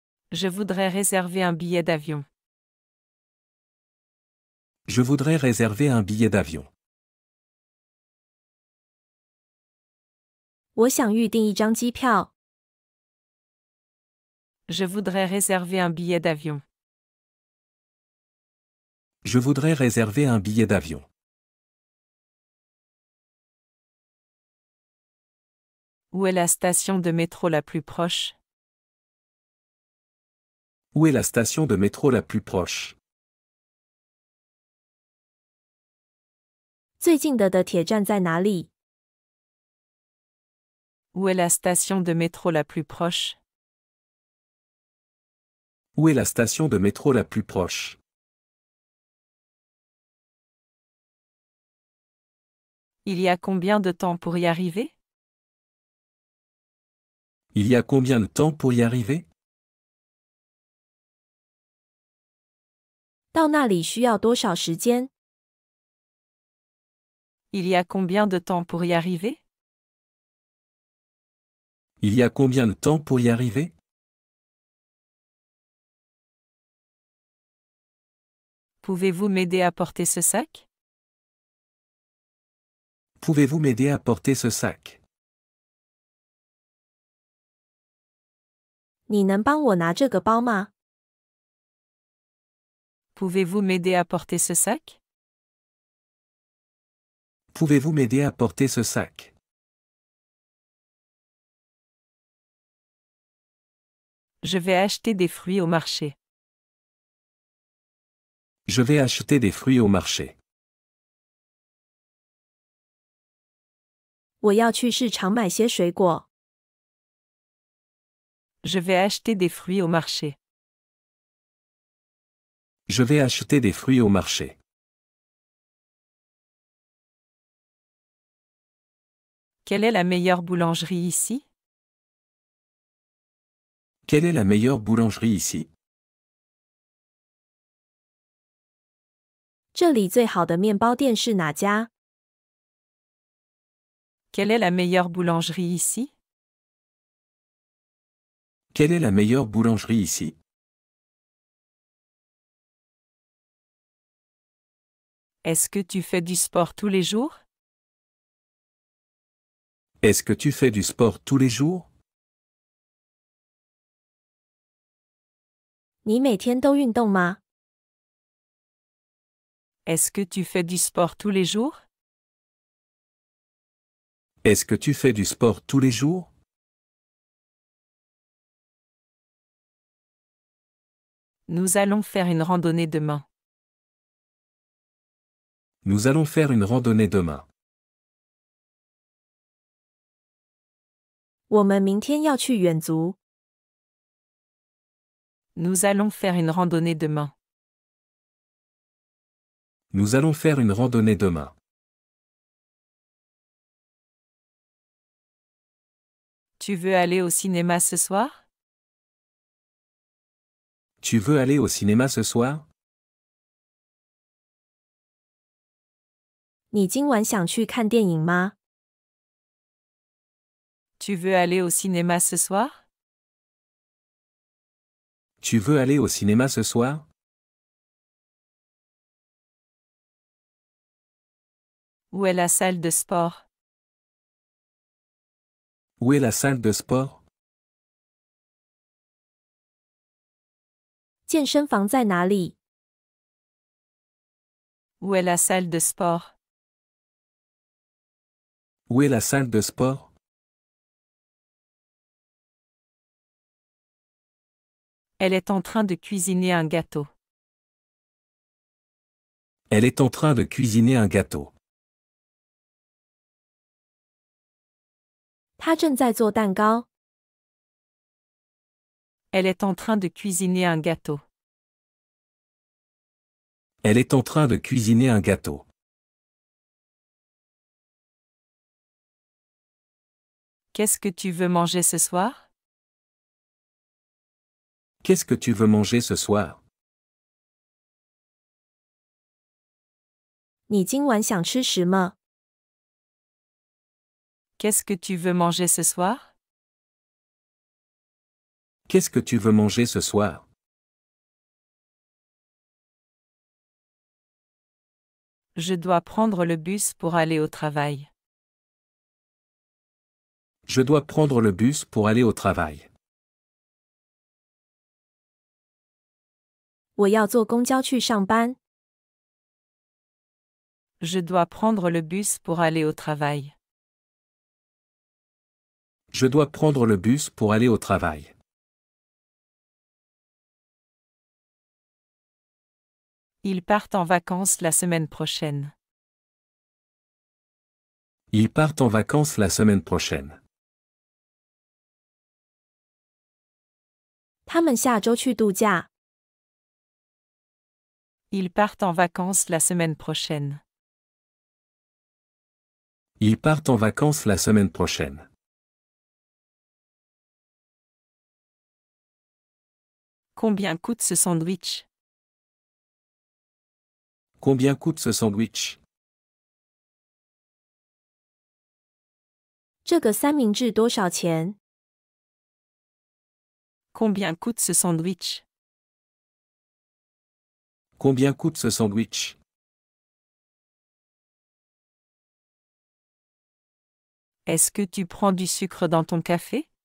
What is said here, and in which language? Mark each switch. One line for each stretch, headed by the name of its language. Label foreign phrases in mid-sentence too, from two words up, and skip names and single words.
French: Je voudrais réserver un billet d'avion. Je voudrais réserver un billet d'avion.
Chinese: 我想预订一张机票。
French: Je voudrais réserver un billet d'avion. Je voudrais réserver un billet d'avion. Où est la station de métro la plus proche? Où est la station de métro la plus proche?
Chinese: 最近的铁站在哪里？
French: Où est la station de métro la plus proche? Où est la station de métro la plus proche? Il y a combien de temps pour y arriver? Il y a combien de temps pour y arriver?
Chinese: 到那里需要多少时间？
French: Il y a combien de temps pour y arriver? Il y a combien de temps pour y arriver? Pouvez-vous m'aider à porter ce sac? Pouvez-vous m'aider à porter ce sac?
Chinese: 你能帮我拿这个包吗？
French: Pouvez-vous m'aider à porter ce sac? Pouvez-vous m'aider à porter ce sac? Je vais acheter des fruits au marché. Je vais acheter des fruits au marché.
Chinese: 我要去市场买些水果。
French: Je vais acheter des fruits au marché. Je vais acheter des fruits au marché. Quelle est la meilleure boulangerie ici? Quelle est la meilleure boulangerie ici?
Chinese: 这里最好的面包店是哪家？
French: Quelle est la meilleure boulangerie ici? Quelle est la meilleure boulangerie ici? Est-ce que tu fais du sport tous les jours? Est-ce que tu fais du sport tous les jours?
Chinese: 你每天都运动吗？
French: Est-ce que tu fais du sport tous les jours? Est-ce que tu fais du sport tous les jours? Nous allons faire une randonnée demain. Nous allons faire une randonnée demain.
Chinese: 我们明天要去远足。
French: Nous allons faire une randonnée demain. Nous allons faire une randonnée demain. Tu veux aller au cinéma ce soir? Tu veux aller au cinéma ce soir?
Chinese: 你今晚想去看电影吗？
French: Tu veux aller au cinéma ce soir? Tu veux aller au cinéma ce soir? Où est la salle de sport? Où est la salle de sport?
Chinese: 健身房在哪里？
French: Où est la salle de sport? Où est la salle de sport? Elle est en train de cuisiner un gâteau. Elle est en train de cuisiner un gâteau.
Chinese: 他正在做蛋糕。
French: Elle est en train de cuisiner un gâteau. Elle est en train de cuisiner un gâteau. Qu'est-ce que tu veux manger ce soir? Qu'est-ce que tu veux manger ce soir?
Chinese: 你今晚想吃什么？
French: Qu'est-ce que tu veux manger ce soir? Qu'est-ce que tu veux manger ce soir? Je dois prendre le bus pour aller au travail. Je dois prendre le bus pour aller au travail.
Chinese: 我要坐公交去上班。
French: Je dois prendre le bus pour aller au travail. Je dois prendre le bus pour aller au travail. Ils partent en vacances la semaine prochaine. Ils partent en vacances la semaine prochaine.
Chinese: 他们下周去度假。
French: Ils partent en vacances la semaine prochaine. Ils partent en vacances la semaine prochaine. Combien coûte ce sandwich? Combien coûte ce sandwich?
Chinese: 这个三明治多少钱？
French: Combien coûte ce sandwich? Combien coûte ce sandwich? Est-ce que tu prends du sucre dans ton café?